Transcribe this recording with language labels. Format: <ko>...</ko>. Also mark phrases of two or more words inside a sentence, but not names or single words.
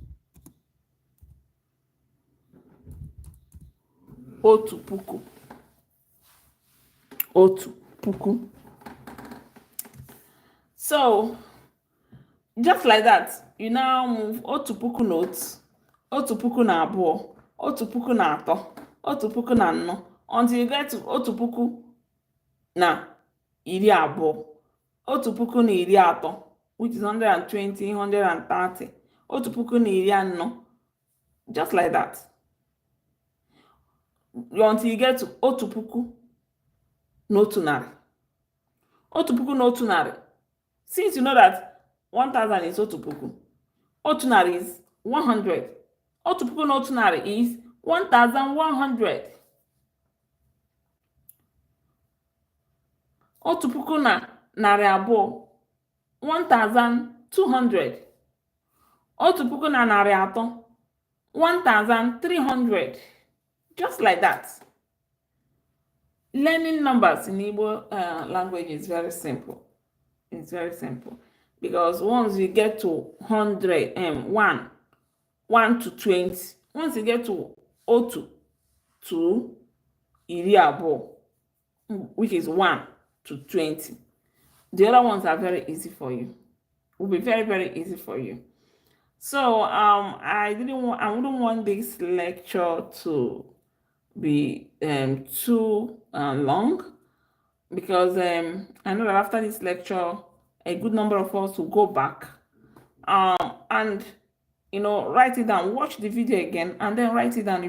<ig>Otu puku. Otu puku.</ig> <en>So, just like that, you now move</en> <ig>otu puku notes, otu puku na abụọ, otu puku na atọ, otu puku na anọ,</ig> <en>until you get to</en> <ig>otu puku na iri abụọ, otu puku na iri atọ,</ig> <en>which is 120, 130,</en> <ig>otu puku na iri anọ,</ig> <en>just like that. Until you get to</en> <ig>otu puku na otu narị. Otu puku na otu narị.</ig> <en>Since you know that 1,000 is</en> <ig>otu puku, otu narị</ig> <en>is 100.</en> <ig>Otu puku na otu narị is 1,100. Otu puku na narị abụọ, 1,200. Otu puku na narị atọ, 1,300.</ig> <en>Just like that. Learning numbers in Igbo language is very simple. It's very simple. Because once you get to 100, 1 to 20, once you get to otu to</en> <ig>iri abụọ,</ig> <en>which is 1 to 20, the other ones are very easy for you. Will be very, very easy for you. So I wouldn't want this lecture to be too long, because I know that after this lecture, a good number of us will go back and write it down, watch the video again, and then write it down.</en>